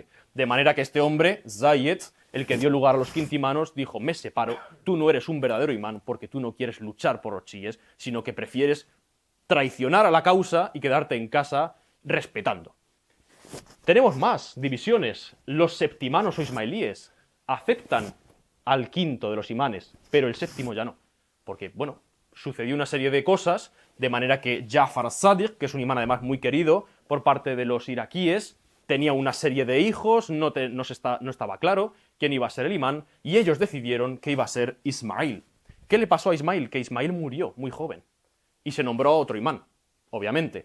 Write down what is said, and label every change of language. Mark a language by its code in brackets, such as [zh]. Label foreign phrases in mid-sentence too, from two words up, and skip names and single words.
[es] De manera que este hombre, Zayed, el que dio lugar a los quintimanos, dijo: me separo, tú no eres un verdadero imán porque tú no quieres luchar por los chiíes, sino que prefieres traicionar a la causa y quedarte en casa respetando. Tenemos más divisiones. Los septimanos o ismailíes aceptan al quinto de los imanes, pero el séptimo ya no. Porque, bueno, sucedió una serie de cosas, de manera que Jafar as-Sadiq, que es un imán además muy querido por parte de los iraquíes, tenía una serie de hijos, no estaba claro quién iba a ser el imán, y ellos decidieron que iba a ser Ismail. ¿Qué le pasó a Ismail? Que Ismail murió muy joven, y se nombró a otro imán, obviamente.